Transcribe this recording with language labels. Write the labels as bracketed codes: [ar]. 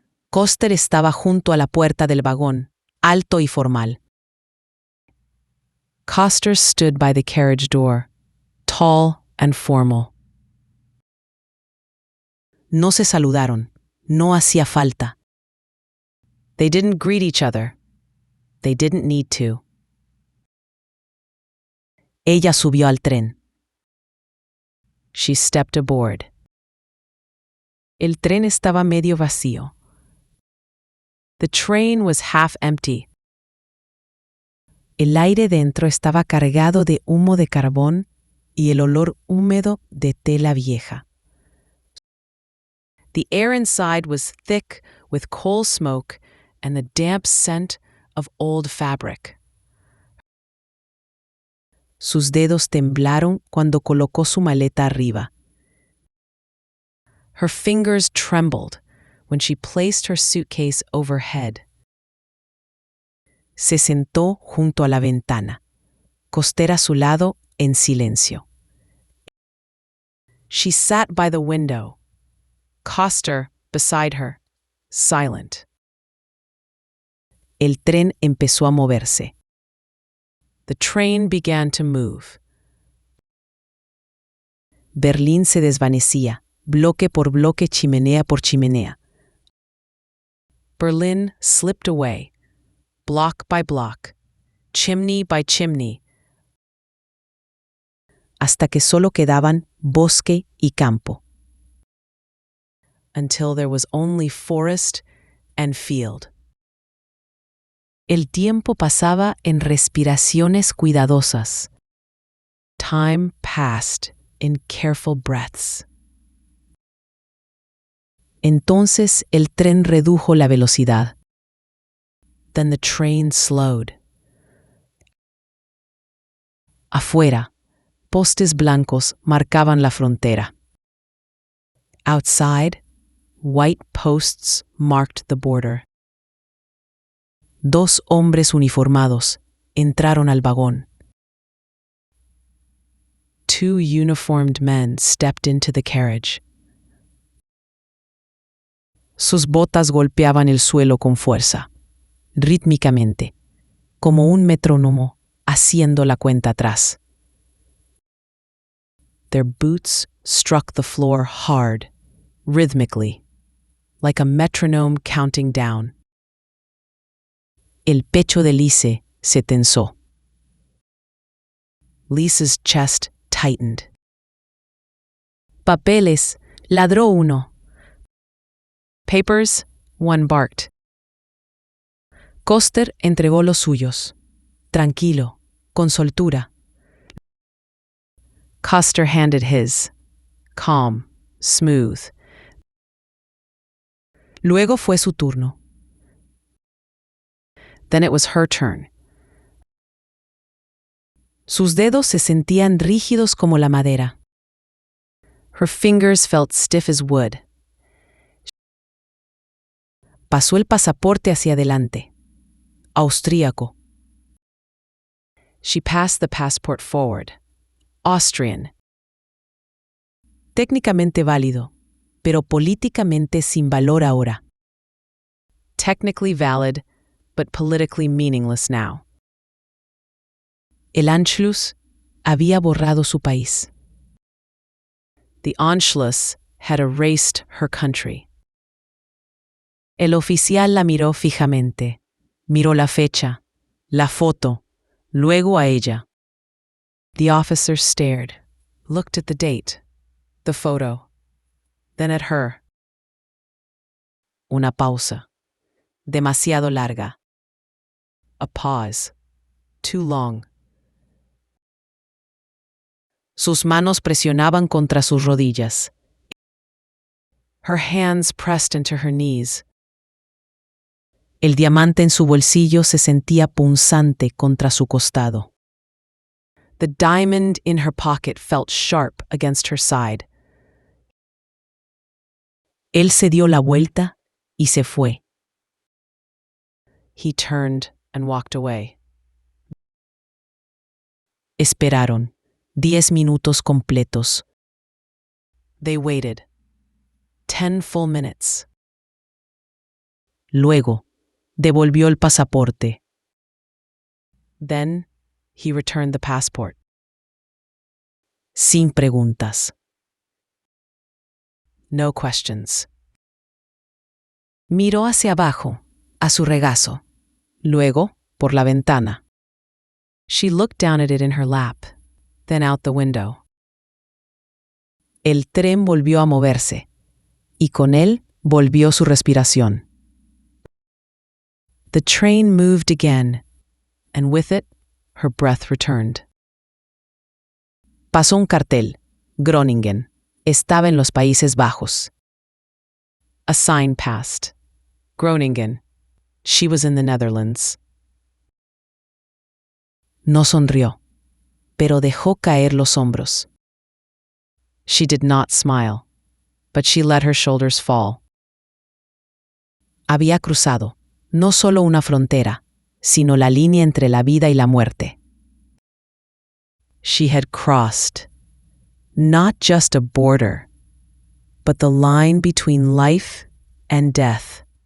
[es] Custer estaba junto a la puerta del vagón, alto y formal. [en] Custer stood by the carriage door, tall and formal. [es] No se saludaron. No hacía falta. [en] They didn't greet each other. They didn't need to. [es] Ella subió al tren. [en] She stepped aboard. [es] El tren estaba medio vacío. [en] The train was half empty. [es] El aire dentro estaba cargado de humo de carbón y el olor húmedo de tela vieja. [en] The air inside was thick with coal smoke and the damp scent of old fabric. [es] Sus dedos temblaron cuando colocó su maleta arriba. [en] Her fingers trembled when she placed her suitcase overhead. [es] Se sentó junto a la ventana, Custer a su lado en silencio. [en] She sat by the window, Custer beside her, silent. [es] El tren empezó a moverse. [en] The train began to move. [es] Berlín se desvanecía, bloque por bloque, chimenea por chimenea. [en] Berlin slipped away, block by block, chimney by chimney, [es] hasta que solo quedaban bosque y campo. [en] Until there was only forest and field. [es] El tiempo pasaba en respiraciones cuidadosas. [en] Time passed in careful breaths. [es] Entonces el tren redujo la velocidad. [en] Then the train slowed. [es] Afuera, postes blancos marcaban la frontera. [en] Outside, white posts marked the border. [es] Dos hombres uniformados entraron al vagón. [en] Two uniformed men stepped into the carriage. [es] Sus botas golpeaban el suelo con fuerza, rítmicamente, como un metrónomo haciendo la cuenta atrás. [en] Their boots struck the floor hard, rhythmically, like a metronome counting down. [es] El pecho de Lise se tensó. [en] Lisa's chest tightened. [es] Papeles, ladró uno. [en] Papers, one barked. [es] Custer entregó los suyos, tranquilo, con soltura. [en] Custer handed his, calm, smooth. [es] Luego fue su turno. [en] Then it was her turn. [es] Sus dedos se sentían rígidos como la madera. [en] Her fingers felt stiff as wood. [es] Pasó el pasaporte hacia adelante. Austríaco. [en] She passed the passport forward. Austrian. [es] Técnicamente válido, pero políticamente sin valor ahora. [en] Technically valid, but politically meaningless now. [es] El Anschluss había borrado su país. [en] The Anschluss had erased her country. [es] El oficial la miró fijamente. Miró la fecha, la foto, luego a ella. [en] The officer stared, looked at the date, the photo, then at her. [es] Una pausa. Demasiado larga. [en] A pause. Too long. [es] Sus manos presionaban contra sus rodillas. [en] Her hands pressed into her knees. [es] El diamante en su bolsillo se sentía punzante contra su costado. [en] The diamond in her pocket felt sharp against her side. [es] Él se dio la vuelta y se fue. [en] He turned and walked away. [es] Esperaron 10 minutos completos. [en] They waited 10 full minutes. [es] Luego, devolvió el pasaporte. [en] Then, he returned the passport. [es] Sin preguntas. [en] No questions. [es] Miró hacia abajo, a su regazo. Luego, por la ventana. [en] She looked down at it in her lap, then out the window. [es] El tren volvió a moverse, y con él volvió su respiración. [en] The train moved again, and with it, her breath returned. [es] Pasó un cartel. Groningen. Estaba en los Países Bajos. [en] A sign passed. Groningen. She was in the Netherlands. [es] No sonrió, pero dejó caer los hombros. [en] She did not smile, but she let her shoulders fall. [es] Había cruzado, no solo una frontera, sino la línea entre la vida y la muerte. [en] She had crossed, not just a border, but the line between life and death.